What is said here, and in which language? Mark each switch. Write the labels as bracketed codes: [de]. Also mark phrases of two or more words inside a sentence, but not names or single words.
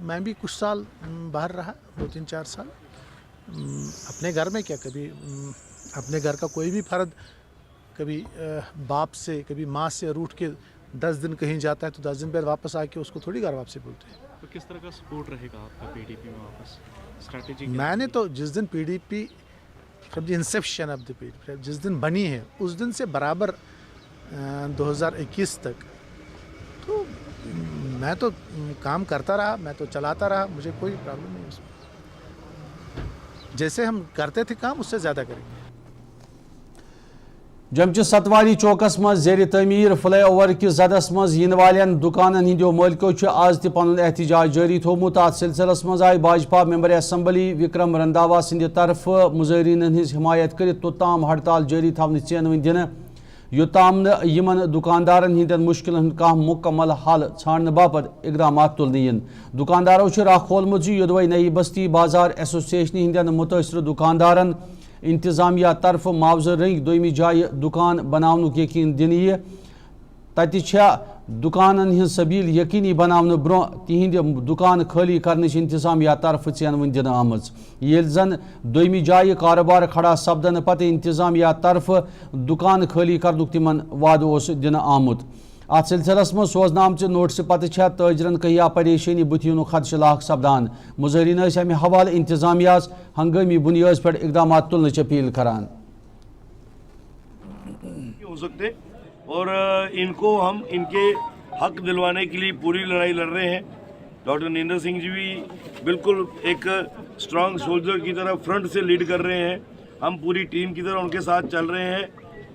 [hi] मैं भी कुछ साल बाहर रहा, 2-3-4 साल। अपने घर में क्या, कभी अपने घर का कोई भी फर्द कभी बाप से कभी माँ से रूठ के 10 दिन कहीं जाता है तो 10 दिन बाद वापस आके उसको थोड़ी घर वापसी बोलते हैं। तो किस तरह का सपोर्ट रहेगा आपका PDP में वापस? स्ट्रैटेजी मैंने तो जिस दिन PDP [en] from the inception of the PDP [hi] जिस दिन बनी है उस दिन से बराबर 2021 तक तो मैं तो काम करता रहा, मैं तो चलाता रहा, मुझे कोई प्रॉब्लम नहीं उसमें। जैसे हम करते थे काम उससे ज़्यादा करेंगे। [ks] जमच सतवारी चौकस मज जेर तमीर फ्लाई ओवर कि जदस मज इन वालन दुकानन हिंदो मालिको आज तन एहतजाज जारी थोमुत। अत सिलसिलस मज आई भाजपा [en] member assembly [ks] विक्रम रंधावा सद तरफ मुजाहरीन हज हिमायत कर तोताम हड़ताल जारी थवन चेनवन दिन योताम यमन दुकानदारन हिंदन मुश्किलन कह मुकम्मल हल छाड़ने बापत इकदाम तुलने इन। दुकानदारों राह खोलमुत योदवई नई बस्ती बाजार एसोसिएशन हिंदन मुतासर दुकानदारन इंतजामिया तरफ मुआवजा रंग दोयमी जाय दुकान बनावनुक यकीन दिन तत दुकानन हज सबील यकीनी बनावन ब्रो तिहिंद दुकान खाली करने इंतजामिया तरफ चेनवन दिन आमज येल जन दोयमी जाय कारोबार खड़ा सपदन पत इंतजामिया तरफ दुकान खाली करनुक तिमन वाद दिन आमुत। अत सिलसिलस मज सोजन आमच नोटिस पत ताजरन कहिया परेशानी बुथियन खदश लाख सपदान। मुजाहरीन अमे हवाले इंतजामिया हंगामी बुनियाद पर इकदाम तुलने अपील करान। [hi] हो सकते और इनको हम इनके हक दिलवाने के लिए पूरी लड़ाई लड़ रहे हैं। डॉक्टर नरेंद्र सिंह जी भी बिल्कुल एक [en] strong soldier [hi] की तरह फ्रंट से लीड कर रहे हैं। हम पूरी टीम की तरह उनके साथ चल रहे हैं।